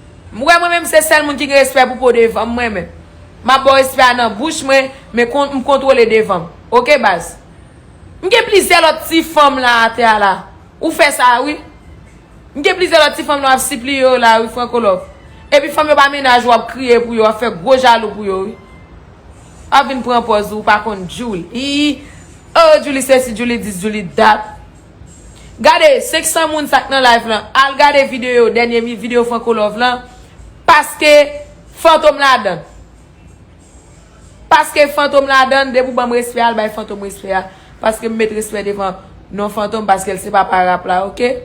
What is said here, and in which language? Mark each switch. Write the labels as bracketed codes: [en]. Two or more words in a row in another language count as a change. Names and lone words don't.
[ht] Mwen, mwen menm, se sèl moun ki gen respè pou pou devan, mwen menm. Ma bo respè nan bouch mwen, men kon-, m kontwole devan. Ok, baz? Mwen gen plizyè lòt ti fanm la atè la. Ou fè sa, wi? Mwen gen plize lòt ti fanm nou ap sipli yo la, wi, Franco Love. Epi fanm yo pa menaj ou ap kriye pou yo, ap fè gwo jalou pou yo, wi. A vin pran pòz ou pa konn Julie. Hi, hi. Oh, Julie se si, Julie dis, Julie dat. Gade, sek san moun sa ki nan live lan. Al gade videyo, denye mi videyo Franco Love lan. Paske fantom la dan. Paske fantòm la dan, de pou ban m respè, al bay fantòm respè a. Paske m met respè devan non fantòm, paske l se pa pa rap la, ok?